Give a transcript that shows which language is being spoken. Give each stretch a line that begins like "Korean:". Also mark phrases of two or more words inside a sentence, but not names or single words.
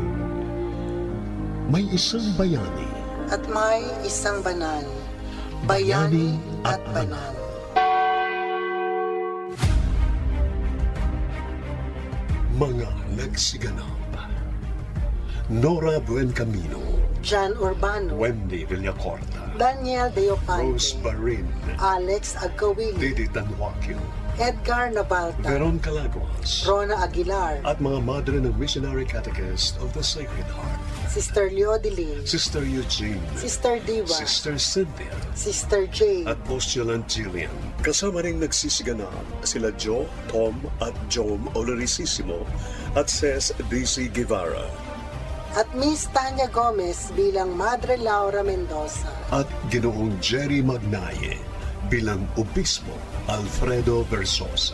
Filipino: May isang bayani. At may isang banal. Bayani at banal. Mga nagsiganap. Nora Buencamino, John Urbano, Wendy Villacorta, Daniel Deofante, Rose Barin, Alex Agkawili, Didi Tanwakil, Edgar Nabalta, Veron Calaguas, Rona Aguilar, at mga madre ng Missionary Catechist of the Sacred Heart, Sister Leodilin, Sister Eugene, Sister Diva, Sister Cynthia, Sister Jane, at Postulant Jillian. Kasama ring nagsisiganap sila Joe, Tom at Jom Olorisissimo at Ces D.C. Guevara. at Miss Tanya Gomez bilang Madre Laura Mendoza. At Ginoong Jerry Magnaye bilang Obispo Alfredo Versosa.